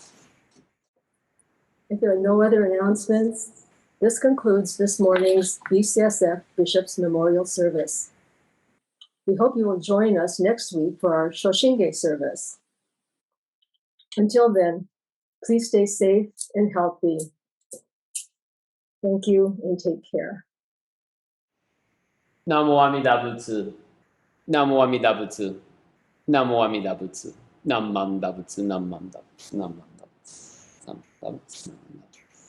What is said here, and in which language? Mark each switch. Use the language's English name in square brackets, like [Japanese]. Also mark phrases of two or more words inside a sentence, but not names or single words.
[English] If there are no other announcements, this concludes this morning's BCSF Bishop's Memorial Service. We hope you will join us next week for our Shoshinge service. Until then, please stay safe and healthy. Thank you and take care. [Japanese] 南無阿弥陀仏。南無阿弥陀仏. 南無阿弥陀仏. 南無阿弥陀仏。南無阿弥陀仏。南無阿弥陀仏。南無阿弥陀仏.